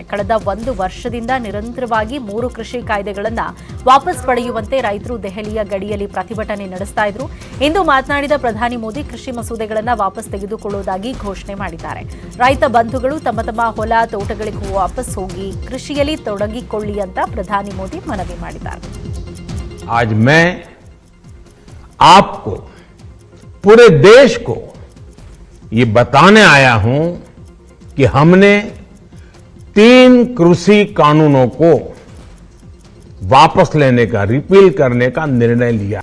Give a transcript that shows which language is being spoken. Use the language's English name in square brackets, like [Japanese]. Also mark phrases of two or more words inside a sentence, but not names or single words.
[Kannada] ಕಳೆದ 1 ವರ್ಷದಿಂದ ನಿರಂತರವಾಗಿ 3 ಕೃಷಿ ಕಾಯ್ದೆಗಳನ್ನು ವಾಪಸ್ ಪಡೆಯುವಂತೆ ರೈತರು ದೆಹಲಿಯ ಗಡಿಯಲ್ಲಿ ಪ್ರತಿಭಟನೆ ನಡೆಸ್ತಾ ಇದ್ರು. ಇಂದು ಮಾತನಾಡಿದ ಪ್ರಧಾನಿ ಮೋದಿ ಕೃಷಿ ಮಸೂದೆಗಳನ್ನು ವಾಪಸ್ ತೆಗೆದುಕೊಳ್ಳುವುದಾಗಿ ಘೋಷಣೆ ಮಾಡಿದ್ದಾರೆ. ರೈತ ಬಂಧುಗಳು ತಮ್ಮ ತಮ್ಮ ಹೊಲ ತೋಟಗಳಿಗೆ ವಾಪಸ್ ಹೋಗಿ ಕೃಷಿಯಲ್ಲಿ ತೊಡಗಿಕೊಳ್ಳಿ ಅಂತ ಪ್ರಧಾನಿ ಮೋದಿ ಮನವಿ ಮಾಡಿದ್ದಾರೆ. [Hindi] आज मैं आपको पूरे देश को ये बताने आया हूं कि हमने 3 कृषि कानूनों को वापस लेने का, रिपील करने का निर्णय लिया.